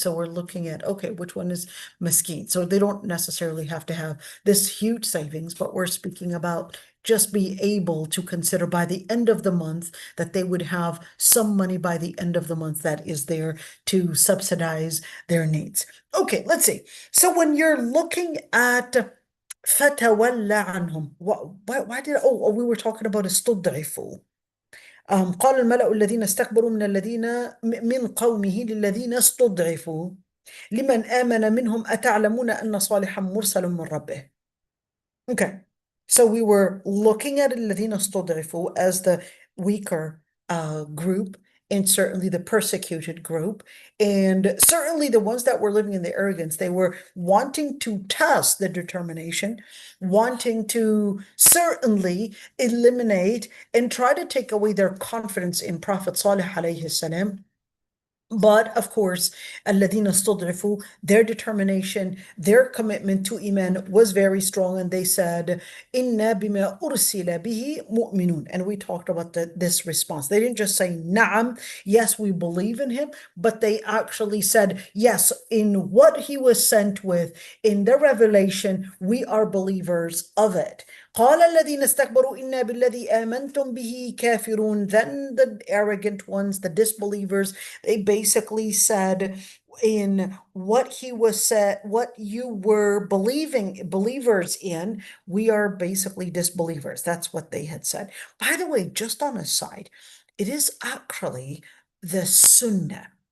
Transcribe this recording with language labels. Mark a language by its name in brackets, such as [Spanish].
[English] So we're looking at, okay, which one is miskeen? So they don't necessarily have to have this huge savings, but we're speaking about just be able to consider by the end of the month that they would have some money by the end of the month that is there to subsidize their needs. Okay, let's see. So when you're looking at [Arabic] فتولى عنهم, [English] why did, we were talking about [Arabic] استضعفوا. قال الملأ الذين استكبروا من قومه للذين استضعفوا لمن آمن منهم أتعلمون أن صالحا مرسل من ربه. [English] Okay, so we were looking at [Arabic] الذين استضعفوا [English] as the weaker group, and certainly the persecuted group, and certainly the ones that were living in the arrogance. They were wanting to test the determination, wanting to certainly eliminate and try to take away their confidence in Prophet Salih alayhi salam. But of course, [Arabic] الذين استضعفوا, [English] their determination, their commitment to Iman was very strong, and they said, [Arabic] إِنَّا بِمَا أُرْسِلَ بِهِ مُؤْمِنُونَ. [English] And we talked about this response. They didn't just say, Na'am, yes, we believe in him, but they actually said, yes, in what he was sent with, in the revelation, we are believers of it. [Arabic] قال الذين استكبروا إنا بالذي آمنتم به كافرون. [English] Then the arrogant ones, the disbelievers, they basically said, in what he was said, what you were believers in, we are basically disbelievers. That's what they had said. By the way, just on a side, it is actually the sunnah.